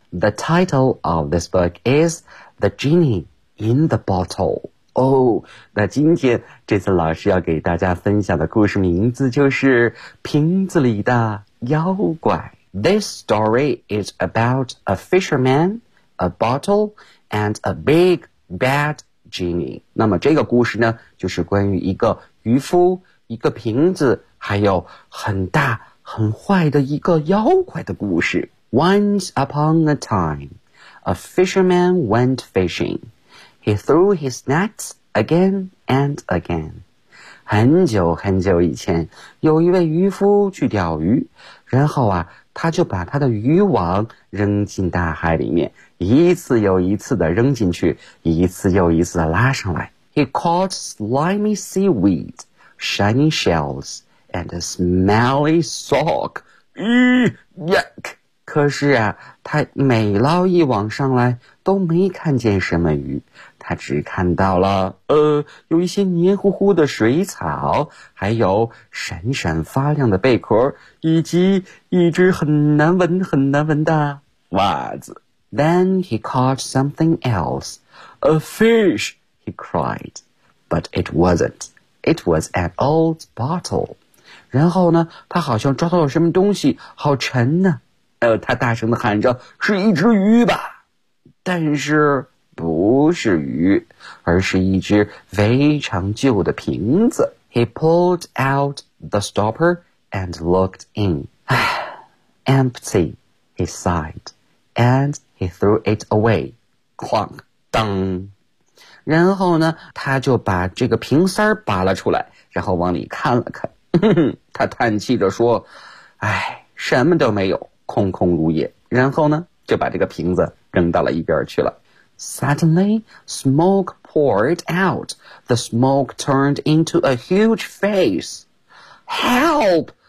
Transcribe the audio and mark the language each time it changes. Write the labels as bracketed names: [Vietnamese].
[English] The title of this book is The Genie in the Bottle. Oh, [Chinese] 那今天这次老师要给大家分享的故事名字就是瓶子里的妖怪。 [English] This story is about a fisherman, a bottle, and a big bad genie. [Chinese] 那么这个故事呢，就是关于一个渔夫一个瓶子还有很大很坏的一个妖怪的故事。 [English] Once upon a time, a fisherman went fishing. he threw his nets again and again. [Chinese] 很久很久以前，有一位渔夫去钓鱼，然后啊，他就把他的渔网扔进大海里面，一次又一次的扔进去，一次又一次的拉上来。 [English] He caught slimy seaweed, shiny shells, and a smelly sock. Yuck! [Chinese] 可是啊，他每捞一网上来，都没看见什么鱼，他只看到了有一些黏糊糊的水草，还有闪闪发亮的贝壳，以及一只很难闻很难闻的袜子。 [English] Then he caught something else, a fish. He cried, but it wasn't. It was an old bottle. [Chinese] 然后呢，他好像抓到了什么东西，好沉呢。他大声地喊着，是一只鱼吧？但是不是鱼，而是一只非常旧的瓶子。 [English] He pulled out the stopper and looked in. Empty, he sighed, and he threw it away. [Chinese] 哐当。然后呢，他就把这个瓶塞拔了出来，然后往里看了看。他叹气着说，哎，什么都没有，空空如也。然后呢，就把这个瓶子扔到了一边去了。 [English] Suddenly, smoke poured out. The smoke turned into a huge face. Help!